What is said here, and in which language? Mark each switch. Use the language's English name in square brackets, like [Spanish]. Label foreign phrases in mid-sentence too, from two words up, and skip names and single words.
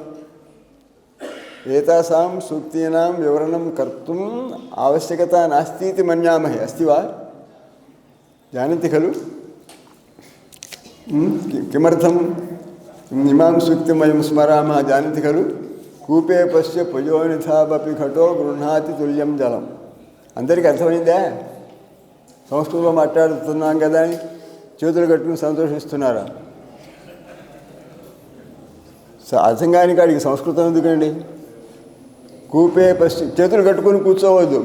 [Sanskrit] एतासां सूक्तीनां विवरणं कर्तुम् आवश्यकता नास्ति इति मन्यामहे. अस्ति वा? जानन्ति खलु? किमर्थम् इमां सूक्तिं वयं स्मरामः जानन्ति खलु? कूपे पश्य पयोनिधावपि घटो गृह्णाति तुल्यं जलं. [Telugu] అందరికీ అర్థమైందా? సంస్కృతంలో మాట్లాడుతున్నాం కదా అని చేతులు కట్టుకుని సంతోషిస్తున్నారా? అర్థం కాని కాడికి సంస్కృతం ఎందుకండి? [Sanskrit] కూపే పశ్చి [Telugu] చేతులు కట్టుకొని కూర్చోవద్దు.